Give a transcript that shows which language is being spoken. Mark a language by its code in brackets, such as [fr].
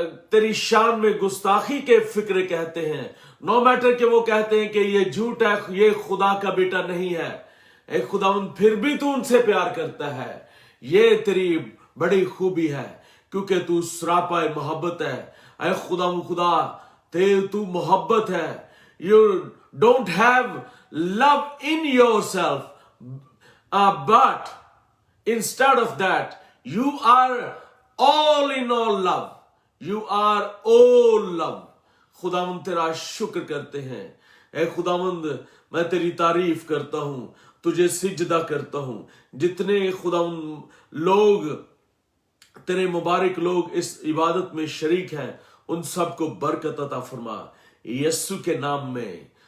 [hi] तेरी शान में गुस्ताखी के फिक्र कहते हैं, [en] no matter [hi] के वो कहते हैं कि ये झूठ है, ये खुदा का बेटा नहीं है। ऐ खुदावंद, फिर भी तू उनसे प्यार करता है। ये तेरी बड़ी खूबी है, क्योंकि तू सरापा मोहब्बत है। ऐ खुदा तू मोहब्बत है. [en] You don't have love in yourself, but instead of that, you are all in all love. You are all love. [hi] खुदावंद तेरा शुक्र करते हैं. ए खुदावंद, मैं तेरी तारीफ करता हूं, तुझे सिजदा करता हूं. जितने खुदावंद लोग, तेरे मुबारक लोग इस इबादत में शरीक हैं, उन सबको बरकत अता फरमा यीशु के नाम में.